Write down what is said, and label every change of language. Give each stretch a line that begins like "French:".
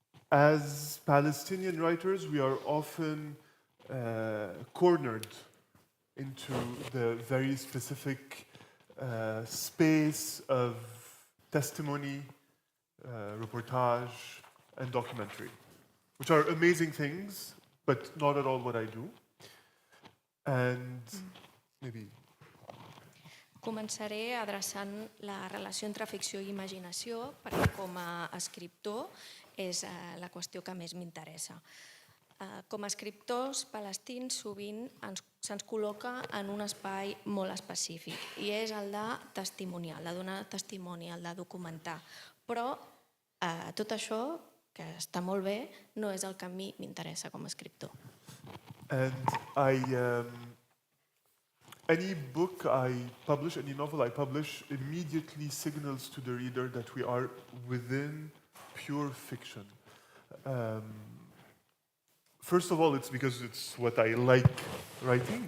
English: As Palestinian writers, we are often cornered into the very specific space of testimony, reportage, and documentary, which are amazing things, but not at all what I do. And maybe...
Catalan: Començaré adreçant la relació entre ficció i imaginació, perquè com a escriptor és la qüestió que més m'interessa. Com a escriptors palestins sovint se'ns col·loca en un espai molt específic i és el de testimonial, el de donar testimoni, el de documentar. Però tot això, que està molt bé, no és el que a mi m'interessa com a escriptor.
English: And any book I publish, any novel I publish, immediately signals to the reader that we are within pure fiction. First of all, it's because it's what I like writing.